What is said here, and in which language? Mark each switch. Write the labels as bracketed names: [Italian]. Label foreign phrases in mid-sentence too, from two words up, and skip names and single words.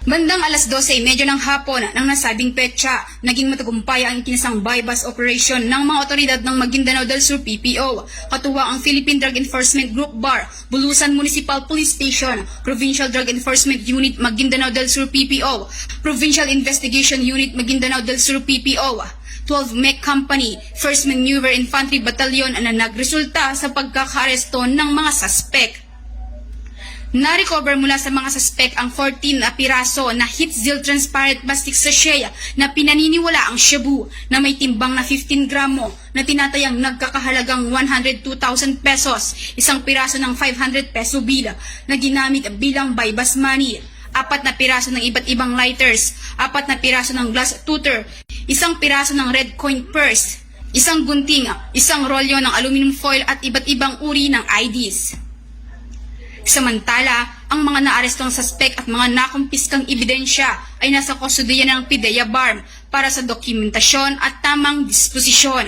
[Filipino] Bandang alas 12:30 ng hapon ng nasabing petsa, naging matagumpay ang ikinasang [English] buy-bust operation [Filipino] ng mga otoridad ng Maguindanao del Sur PPO, katuwa ang Philippine Drug Enforcement Group BAR, Bulusan Municipal Police Station, Provincial Drug Enforcement Unit Maguindanao del Sur PPO, Provincial Investigation Unit Maguindanao del Sur PPO, 12 Mech Company, 1st Maneuver Infantry Battalion na nagresulta sa pagkakaresto ng mga suspek. Na-recover mula sa mga suspek ang 14 na piraso na [English] Hitzil transparent plastic sachet [Filipino] na pinaniniwala ang shabu na may timbang na 15 gramo na tinatayang nagkakahalagang 102,000 pesos, isang piraso ng [English] 500 peso bill [Filipino] na ginamit bilang [English] buy-bust money, [Filipino] 4 na piraso ng iba't ibang lighters, 4 na piraso ng [English] glass tutor, [Filipino] isang piraso ng [English] red coin purse, [Filipino] isang gunting, isang rolyo ng [English] aluminum foil [Filipino] at iba't ibang uri ng IDs. Samantala, ang mga naarestong suspek at mga nakumpiskang ebidensya ay nasa kustodiya ng PIDEA BARM para sa dokumentasyon at tamang disposisyon.